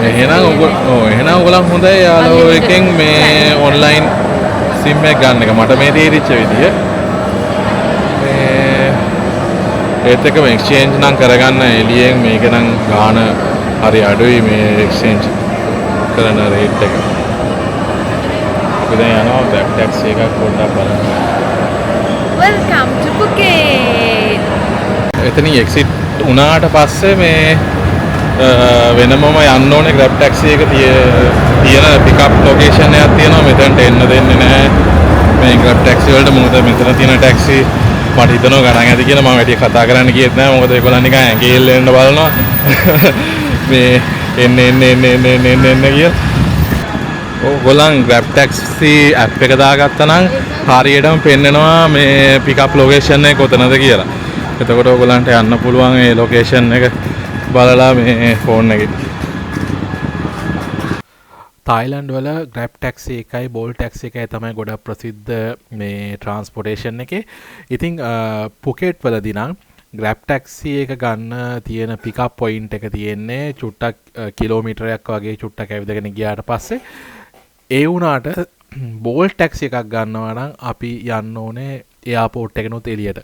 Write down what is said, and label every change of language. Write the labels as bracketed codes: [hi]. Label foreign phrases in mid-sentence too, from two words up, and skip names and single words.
[si] එහෙනම් ඔයගොල්ලන් හොඳයි යාළුවෝ එකෙන් මේ [en] online SIM [si] එක ගන්න එක මට මේ තේරිච්ච විදිය. මේ ඒත් එකම එක්ස්චේන්ජ් නම් කරගන්න එළියෙන් මේක නම් ගාන හරි අඩුයි මේ එක්ස්චේන්ජ් කරන රේට් එක. අපි දැන් යනවා [en] back taxi [si] එකක් පොඩ්ඩක් බලන්න. [en] Welcome to Phuket. [si] එතනින් එක්සිට් වුණාට පස්සේ මේ වෙනමම යන්න ඕනේ Grab taxi එක තියෙන [en] pickup location [si] එකක් තියෙනවා. මෙතනට එන්න දෙන්නේ නැහැ මේ Grab taxi වලට. මොකද මෙතන තියෙන ටැක්සි මට හිතනවා ගණන් ඇති කියලා. මම වැඩි කතා කරන්න ගියෙත් නැහැ. මොකද ඒගොල්ලන් නිකන් ඇඟිල්ල එන්න බලනවා මේ එන්න කියලා. ඔයගොල්ලන් Grab taxi app එක දාගත්තා නම් හරියටම පෙන්නනවා මේ [en] pickup location [si] එක කොතනද කියලා. එතකොට ඔයගොල්ලන්ට යන්න පුළුවන් ඒ ලොකේෂන් එක බලලා මේ ෆෝන් එකේ. තායිලන්ඩ් වල Grab taxi එකයි Bolt taxi එකයි තමයි ගොඩක් ප්‍රසිද්ධ මේ ට්‍රාන්ස්පෝර්ටේෂන් එකේ. ඉතින් පුකේට් වලදී නම් Grab taxi එක ගන්න තියෙන [en] pickup point [si] එක තියෙන්නේ චුට්ටක් කිලෝමීටරයක් වගේ චුට්ටක් ඇවිදගෙන ගියාට පස්සේ ඒ වුණාට බෝල් ටැක්සි එකක් ගන්නවා නම් අපි යන්න ඕනේ එයාපෝට් එකනොත් එළියට.